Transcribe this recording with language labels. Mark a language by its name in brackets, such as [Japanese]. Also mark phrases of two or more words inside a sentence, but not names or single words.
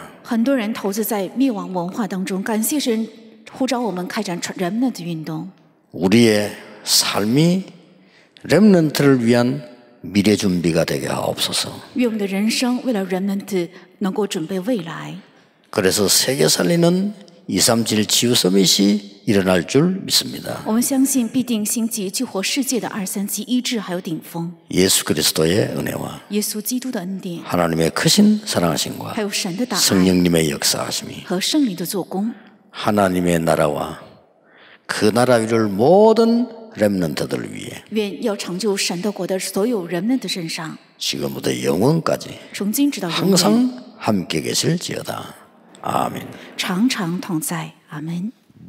[Chinese] 很多人投资在灭亡文化当中，感谢神呼召我们开展人们的运动。 [Korean] 우리의 삶이 렘넌트를 위한 미래 준비가 되게 하옵소서. [Chinese] 愿我们的人生为了人们的能够准备未来。 [Korean] 그래서 세계 살리는 237 치유 서밋이 일어날 줄 믿습니다. [Chinese] 我们相信必定兴起救活世界的237医治还有顶峰。 [Korean] 예수 그리스도의 은혜와 [Chinese] 耶稣基督的恩典， [Korean] 하나님의 크신 사랑하심과 [Chinese] 还有神的大爱 [Korean] 성령님의 역사하심이 [Chinese] 和圣灵的做工， [Korean] 하나님의 나라와 그 나라 위를 모든 렘넌트들 위해 [Chinese] 愿要成就神的国的所有人们的身上， [Korean] 지금부터 영원까지 [Chinese] 从今直到永远， [Korean] 항상 함께 계실지어다. 아멘. [Chinese] 常常同在。阿门。